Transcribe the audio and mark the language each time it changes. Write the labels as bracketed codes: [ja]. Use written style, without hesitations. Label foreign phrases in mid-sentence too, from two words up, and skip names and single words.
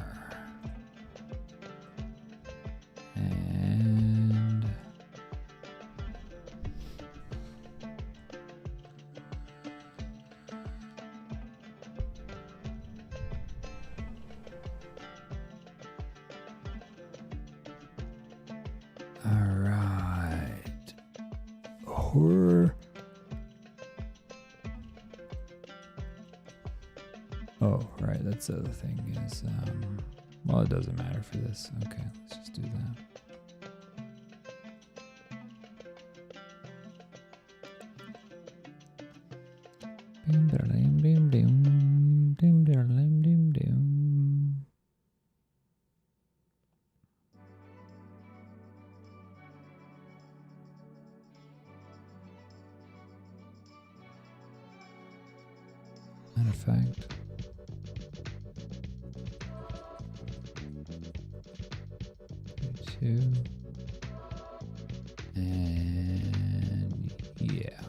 [en] And all right. Horror. Oh, right. That's the other thing is, well, it doesn't matter for this. Okay, let's just do that. Bim, da-da-dim, dim, dim, dim, da-da-dim, dim, dim. Matter of fact, two, and yeah.